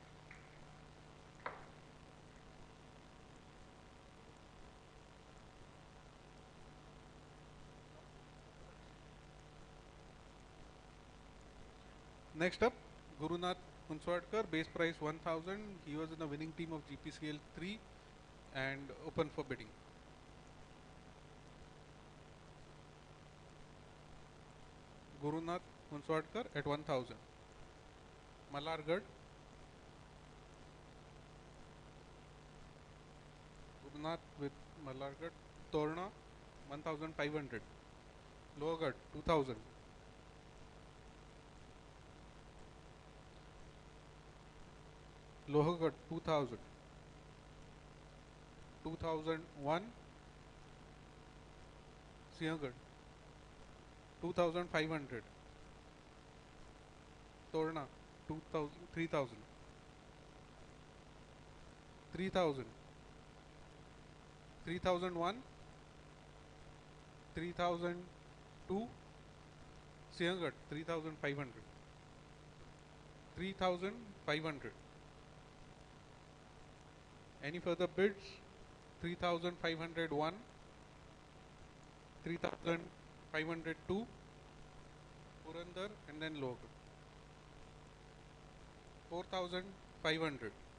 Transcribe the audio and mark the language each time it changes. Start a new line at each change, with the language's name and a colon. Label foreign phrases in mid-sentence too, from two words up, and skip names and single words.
English: Next up, Gurunath Hunswadkar, base price 1,000. He was in the winning team of Gpcl 3 and open for bidding. Gurunath Hunswadkar at 1,000. Malargarh. Gurunath with Malargarh. Torna 1,500. Logarh 2,000. Lohargarh 2,000. 2,001. Siagarh 2,500. Torna 2,000, 3,000. 3,000. 3,001. 3,002. Siagarh 3,500. 3,500. Any further bids? 3,501, 3,502, Purandar and then Logar. 4,500.